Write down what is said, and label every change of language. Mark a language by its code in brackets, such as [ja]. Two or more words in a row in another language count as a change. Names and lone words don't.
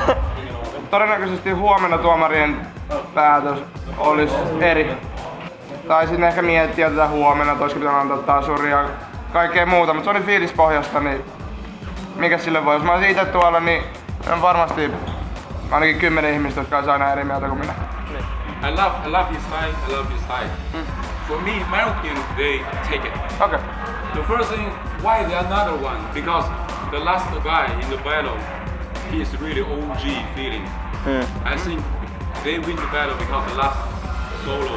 [fi] Todennäköisesti huomenna tuomarien päätös olisi eri. Taisin ehkä miettiä tätä huomenna, että olisiko pitänyt antaa tasuria ja kaikkea muuta, mutta se oli fiilispohjasta, niin mikä sille voi. Jos mä olisin itse tuolla, niin on varmasti ainakin 10 ihmistä, jotka olisi aina eri mieltä kuin minä. [en] I love his style, I love his style. For me, American, they take it. Okay. The first thing, why the another one? Because the last guy in the battle, he is really OG feeling. I think they win the battle because the last solo.